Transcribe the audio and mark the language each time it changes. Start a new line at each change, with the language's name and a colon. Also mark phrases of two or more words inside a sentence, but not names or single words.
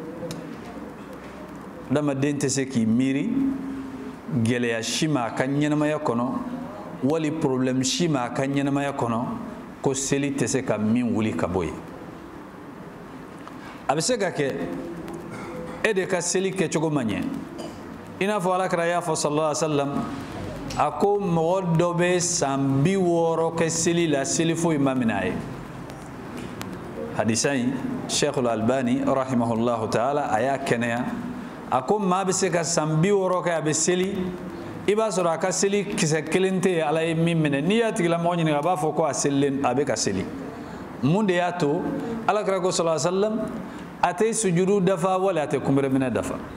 Bambara: adamaden tɛ se k'i miiri gɛlɛya si ma a ka ɲɛnamaya kɔnɔ wali problème si ma a ka ɲɛnamaya kɔnɔ ko seli tɛ se ka min wuli ka bɔ yen a bɛ se ka kɛ e de ka seli kɛcogo ma ɲɛ i n'a fɔ alakira y'a fɔ
Arabic: صلى الله عليه وسلم
Bambara: a ko mɔgɔ dɔ bɛ san 60 kɛ seli la seli foyi ma minɛ a ye hadisa in Sheikh al-Albani
Arabic: رحمه الله تعالى
Bambara: a y'a kɛnɛya a ko maa bɛ se ka san 60 kɛ a bɛ seli i b'a sɔrɔ a ka seli kisɛ kelen tɛ yen ala ye min minɛ n'i y'a tigilamɔgɔ ɲininka a b'a fɔ ko a selilen a bɛ ka seli mun de y'a to alakira ko
Arabic: صلى الله عليه وسلم
Bambara: a tɛ sujudu dafa wali a tɛ kunbɛrɛ minɛ dafa